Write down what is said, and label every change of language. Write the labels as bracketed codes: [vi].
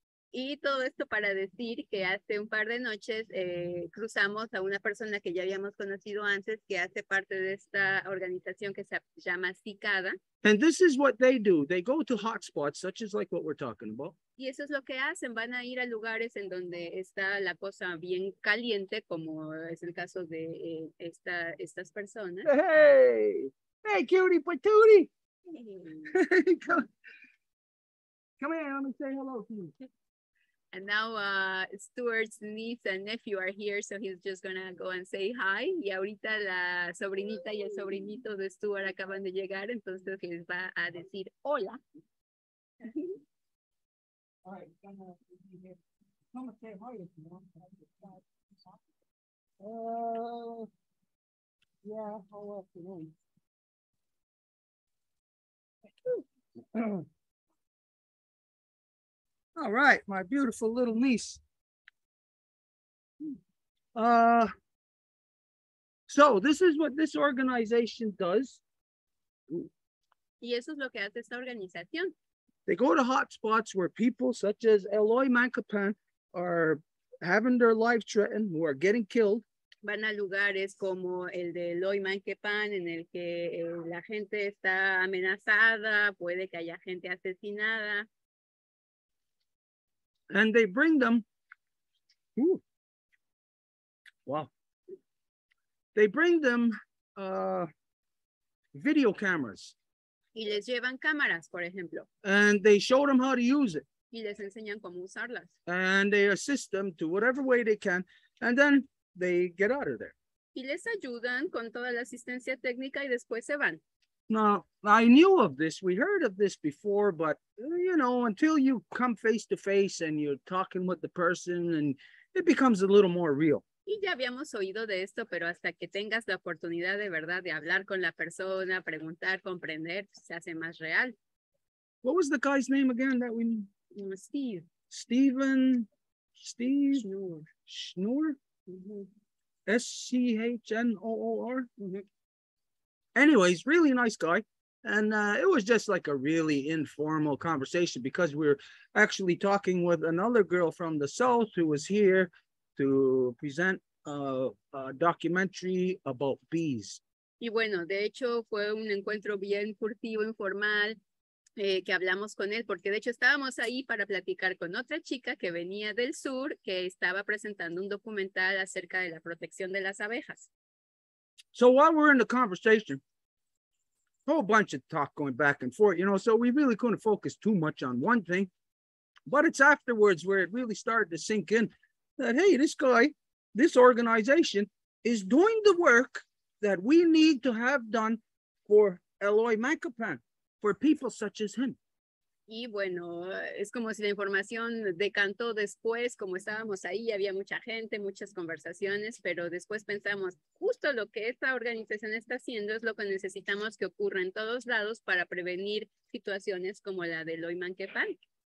[es] Y todo esto para decir que hace un par de noches cruzamos a una persona que ya habíamos conocido antes, que hace parte de esta organización que se llama Cicada. [en] And this is what they do. They go to hotspots, such as like what we're talking about. [es] Y eso es lo que hacen. Van a ir a lugares en donde está la cosa bien caliente, como es el caso de estas personas. [en] Hey, cutie patootie. Hey. Come here, let me say hello to you. And now Stuart's niece and nephew are here, so he's just gonna go and say hi. [es] Y ahorita la sobrinita y el sobrinito de Stuart acaban de llegar, entonces les va a decir hola. [en] All right, come and say hi if you want. Yeah, how afternoon. All right, my beautiful little niece. So this is what this organization does. [es] Y eso es lo que hace esta organización. [en] They go to hotspots where people such as Eloy Mancapan are having their life threatened, who are getting killed. [es] Van a lugares como el de Eloy Mancapan, en el que la gente está amenazada, puede que haya gente asesinada. [en] And they bring them, wow. They bring them video cameras. [es] Y les llevan cámaras, por ejemplo. [en] And they show them how to use it. [es] Y les enseñan cómo usarlas. [en] And they assist them to whatever way they can. And then they get out of there. [es] Y les ayudan con toda la asistencia técnica y después se van. [en] Now, I knew of this. We heard of this before, but, you know, until you come face to face and you're talking with the person, and it becomes a little more real. [es] Y ya habíamos oído de esto, pero hasta que tengas la oportunidad de verdad de hablar con la persona, preguntar, comprender, se hace más real. [en] What was the guy's name again that we... Steve. Steve Schnur. Schnur? Schnoor? Ujú. Anyways, really nice guy. And it was just like a really informal conversation because we were actually talking with another girl from the South who was here to present a documentary about bees. [es] Y bueno, de hecho fue un encuentro bien furtivo, informal, que hablamos con él, porque de hecho estábamos ahí para platicar con otra chica que venía del sur, que estaba presentando un documental acerca de la protección de las abejas. [en] So while we're in the conversation, a whole bunch of talk going back and forth, you know, so we really couldn't focus too much on one thing, but it's afterwards where it really started to sink in that, hey, this guy, this organization is doing the work that we need to have done for Eloy Mancapan, for people such as him. [es] Y bueno, es como si la información decantó después, como estábamos ahí, había mucha gente, muchas conversaciones, pero después pensamos, justo lo que esta organización está haciendo es lo que necesitamos que ocurra en todos lados para prevenir situaciones como la de Eloy Mancapan.